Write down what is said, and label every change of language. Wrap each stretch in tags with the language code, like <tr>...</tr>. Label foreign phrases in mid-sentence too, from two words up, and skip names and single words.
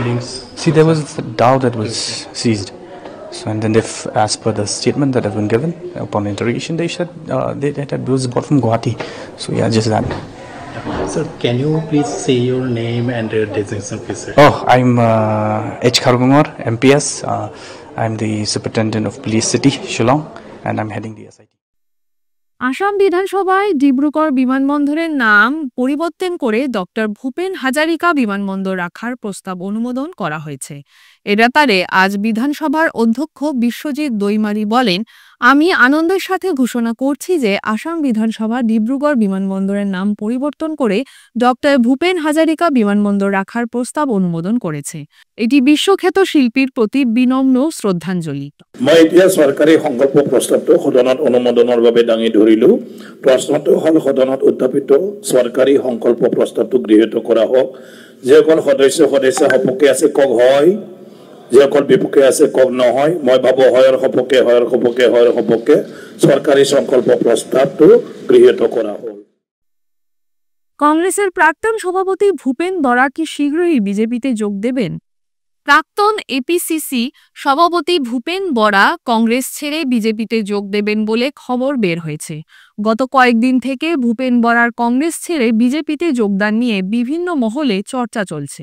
<en>See, there was a dhow that was seized. So and then if, as per the statement that have been given upon interrogation, they said that was bought from Guwahati. So yeah, just that. Sir, can you please say your name and designation, please? Oh, I'm H. Khargumar, MPS. I'm the Superintendent of Police City, Shillong, and I'm heading the SIT.</en> <bn>আসাম বিধানসভায় ডিব্রুগড় বিমানবন্দরের নাম পরিবর্তন করে ডক্টর ভূপেন হাজারিকা বিমানবন্দর রাখার প্রস্তাব অনুমোদন করা হয়েছে। এ ব্যাপারে আজ বিধানসভার অধ্যক্ষ বিশ্বজিৎ দৈমারি বলেন, আমি আনন্দের সাথে ঘোষণা করছি যে আসাম বিধানসভা ডিব্রুগড় বিমানবন্দরের নাম পরিবর্তন করে ডক্টর ভূপেন হাজারিকা বিমানবন্দর রাখার প্রস্তাব অনুমোদন করেছে। এটি বিশ্বখ্যাত শিল্পীর প্রতি বিনম্র শ্রদ্ধাঞ্জলি।</bn> <as>মই এতিয়া চৰকাৰী সংকল্প প্ৰস্তাৱটো সদনত অনুমোদনৰ বাবে দাঙি ধৰিলো। প্ৰশ্নটো হ'ল সদনত উত্থাপিত চৰকাৰী সংকল্প প্ৰস্তাৱটো গৃহীত কৰা হওক। যিসকল সদস্য সপক্ষে আছে কওক হয়, যিসকল বিপক্ষে আছে কওক নহয়। মই ভাবো হয়ৰ সপক্ষে চৰকাৰী সংকল্প প্রস্তাবটো গৃহীত করা হল।</as> <bn>কংগ্রেসের প্রাক্তন সভাপতি ভূপেন বরা কি শীঘ্রই বিজেপিতে যোগ দেবেন? প্রাক্তন এপিসিসি সভাপতি ভূপেন বরা কংগ্রেস ছেড়ে বিজেপিতে যোগ দেবেন বলে খবর বের হয়েছে। গত কয়েকদিন থেকে ভূপেন বরার কংগ্রেস ছেড়ে বিজেপিতে যোগদান নিয়ে বিভিন্ন মহলে চর্চা চলছে।</bn>